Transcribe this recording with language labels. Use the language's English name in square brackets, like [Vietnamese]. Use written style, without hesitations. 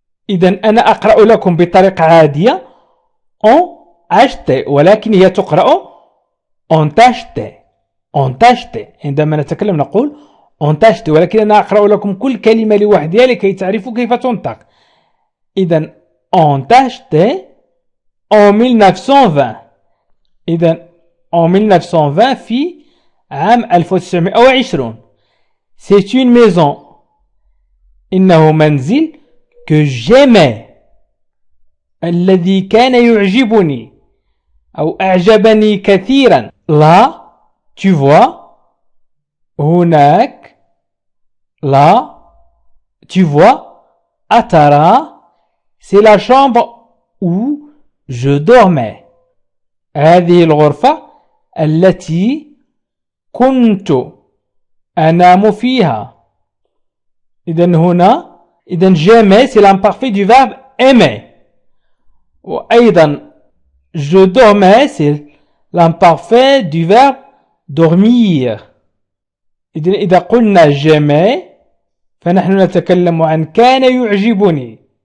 [Arabic] إذن أنا أقرأ لكم بطريقة عادية [French] ont acheté، [Arabic] ولكن هي تقرأ ont acheté. عندما نتكلم نقول [French] ont acheté، [Arabic] ولكن أنا أقرأ لكم كل كلمة لوحدها لكي تعرفوا كيف تنطق. [French] إذن ont acheté en 1920. [Arabic] إذن [French] en 1920 [Arabic] في عام 1920. [French] C'est une maison. [Arabic] إنه منزل [French] que j'aimais، [Arabic] الذي كان يعجبني أو أعجبني كثيرا. [French] Là, tu vois، [Arabic] هناك. [French] Là, tu vois، [Arabic] أترى، [French] c'est la chambre où je dormais. [Arabic] هذه الغرفة التي كنت أنام فيها. إذن هنا [French] jamais c'est l'imparfait du verbe aimer. [Arabic] وأيضا [French] je dormais c'est l'imparfait du verbe dormir. [Arabic] إذا قلنا [French] j'aimais [Arabic] فنحن نتكلم عن كان يعجبني.